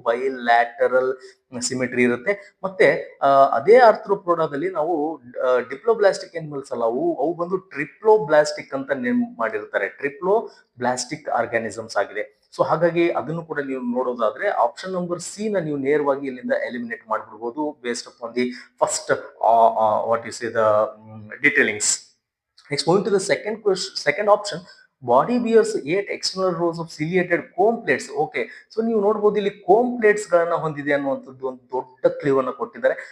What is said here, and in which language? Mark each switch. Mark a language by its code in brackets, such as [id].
[kn] ಬೈಲ್ಯಾಟರಲ್ symmetry ಇರುತ್ತೆ. ಮತ್ತೆ ಅದೇ ಆರ್ಥ್ರೋಪೋಡಾದಲ್ಲಿ ನಾವು ಡಿಪ್ಲೋಬ್ಲಾಸ್ಟಿಕ್ ಅನಿಮಲ್ಸ್ ಅಲ್ಲ, ಅವು ಬಂದು ಟ್ರಿಪ್ಲೋಬ್ಲಾಸ್ಟಿಕ್ ಅಂತ ನೇಮ್ ಮಾಡಿರ್ತಾರೆ. ಟ್ರಿಪ್ಲೋಬ್ಲಾಸ್ಟಿಕ್ ಆರ್ಗಾನಿಸಮ್ಸ್ ಆಗಿದೆ. ಸೊ ಹಾಗಾಗಿ ಅದನ್ನು ಕೂಡ ನೀವು ನೋಡೋದಾದ್ರೆ ಆಪ್ಷನ್ ನಂಬರ್ ಸಿ ನ ನೀವು ನೇರವಾಗಿ ಇಲ್ಲಿಂದ eliminate ಮಾಡ್ಬಿಡ್ಬೋದು [en] Based upon the first what you say the detailings. Next, moving to the second question, second option, body bears 8 external rows of ciliated comb plates. [kn] Okay, so ನೀವು ನೋಡಬಹುದು ಇಲ್ಲಿ Kom plates ಗಳನ್ನ ಹೊಂದಿದೆ ಅನ್ನುವಂಥದ್ದು ಒಂದು ದೊಡ್ಡ ಕ್ಲೂ ಅನ್ನ ಕೊಟ್ಟಿದ್ದಾರೆ.